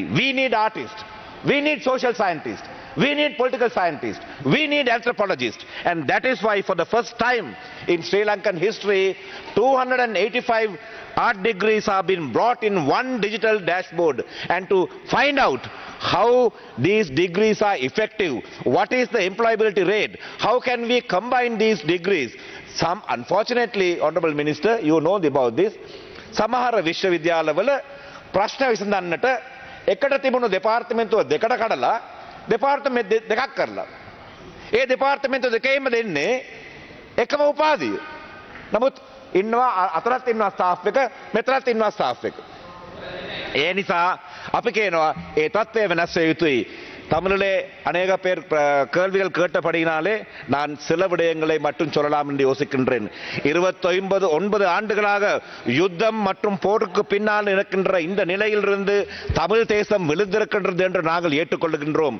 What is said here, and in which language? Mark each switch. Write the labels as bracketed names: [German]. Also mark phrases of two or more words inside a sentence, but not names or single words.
[English] We need artists, we need social scientists, we need political scientists, we need anthropologists, and that is why for the first time in Sri Lankan history 285 art degrees have been brought in one digital dashboard, and to find out how these degrees are effective, what is the employability rate, how can we combine these degrees. Some, unfortunately, Honorable Minister, you know about this, [Sinhala] සමහර විශ්වවිද්‍යාලවල ප්‍රශ්න විසඳන්නට එකට තිබුණු දෙපාර්තමේන්තුව දෙකට කඩලා දෙපාර්තමේන්තු දෙකක් කරලා ඒ දෙපාර්තමේන්තු දෙකේම දෙන්නේ එකම උපාධිය. නමුත් ඉන්නවා අතරත් ඉන්නවා ස්ටාෆ් එක, මෙතනත් ඉන්නවා ස්ටාෆ් එක. ඒ නිසා අපි කියනවා ඒ தත්ත්වය වෙනස් වෙ යුතුයි. [Tamil] தமிழிலே அநேக பேர் கேள்விகள் கேட்டபடியினாலே நான் சில விடயங்களை மட்டும் சொல்லலாம் என்று யோசிக்கின்றேன். 29 ஆண்டுகளாக யுத்தம் மற்றும் போருக்கு பின்னால் இருக்கின்ற இந்த நிலையிலிருந்து தமிழ் தேசம் விழுந்திருக்கின்றது என்று நாங்கள் ஏற்றுக்கொள்கின்றோம்.